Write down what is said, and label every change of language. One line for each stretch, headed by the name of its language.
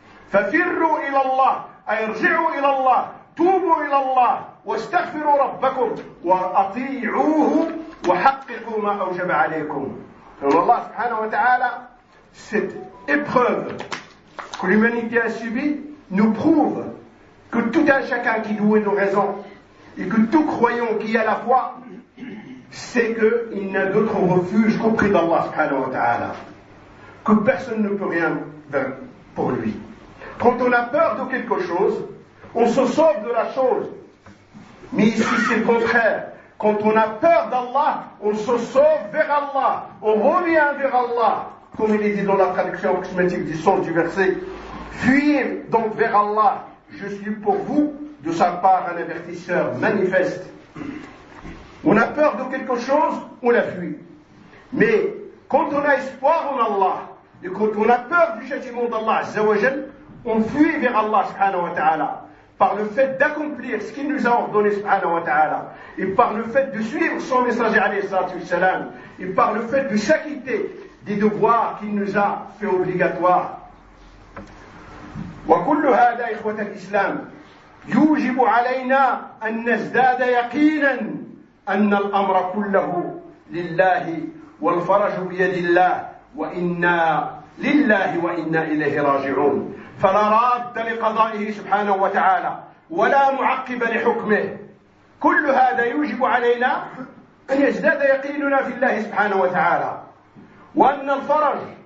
Arabic: ففروا إلى الله أي ارجعوا إلى الله توبوا إلى الله واستغفروا ربكم وأطيعوه وحققوا ما أوجب عليكم والله سبحانه وتعالى
French: cette épreuve que l'humanité a subi nous prouve que tout un chacun qui doué nos raisons et que tout croyant qui a la foi c'est qu'il n'a d'autre refuge qu'auprès d'Allah subhanahu wa ta'ala. Que personne ne peut rien pour lui. Quand on a peur de quelque chose, on se sauve de la chose. Mais ici, c'est le contraire. Quand on a peur d'Allah, on se sauve vers Allah. On revient vers Allah. Comme il est dit dans la traduction aproximative du sens du verset, fuyez donc vers Allah. Je suis pour vous, de sa part, un avertisseur manifeste. On a peur de quelque chose, on la fuit. Mais quand on a espoir en Allah, et quand on a peur du châtiment d'Allah, azzawajal, on fuit vers Allah, subhanahu wa ta'ala, par le fait d'accomplir ce qu'il nous a ordonné, subhanahu wa ta'ala, et par le fait de suivre son messager, alayhi salatu wassalam, et par le fait de s'acquitter des devoirs qu'il nous a fait obligatoires.
Arabic: وكل هذا إخوة الإسلام يوجب علينا أن نزداد يقينا أن الأمر كله لله والفرج بيد الله وإنا لله وإنا إليه راجعون فلا راد لقضائه سبحانه وتعالى ولا معقب لحكمه كل هذا يوجب علينا أن يزداد يقيننا في الله سبحانه وتعالى وأن الفرج